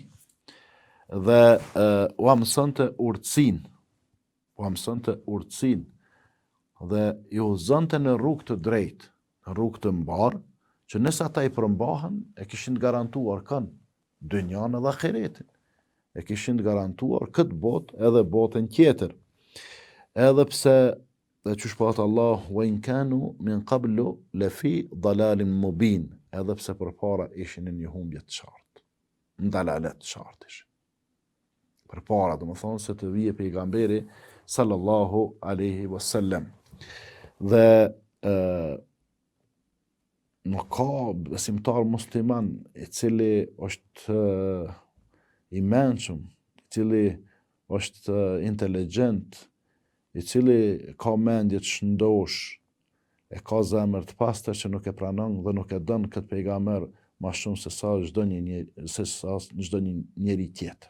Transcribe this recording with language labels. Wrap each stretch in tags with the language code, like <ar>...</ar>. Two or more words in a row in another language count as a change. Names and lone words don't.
<sq>Dhe u mësonte urtësinë, dhe ju zonte në rrugë të drejtë, në rrugë të mbarë, që nëse ata i përmbahen, e kishin garantuar kanë dynjan edhe ahiretin. E kishin garantuar këtë botë edhe botën tjetër. Edhe pse, dhe që shpatë</sq> <ar>Allah, وإن كانوا من قبل لفي ضلال مبين,</ar> <sq>edhe pse përpara ishin në një humbje të qartë, në dalalet të qartë ishin. Përpara, do më thonë se të vije pejgamberi</sq> <ar>صلى الله عليه وسلم.</ar> <sq>Dhe nuk ka besimtar musliman i cili është i mençur, i cili është inteligjent, i cili ka mendje të shëndosh, e ka zemër të pastër që nuk e pranon dhe nuk e don këtë pejgamber më shumë se sa çdo një njeri tjetër.</sq>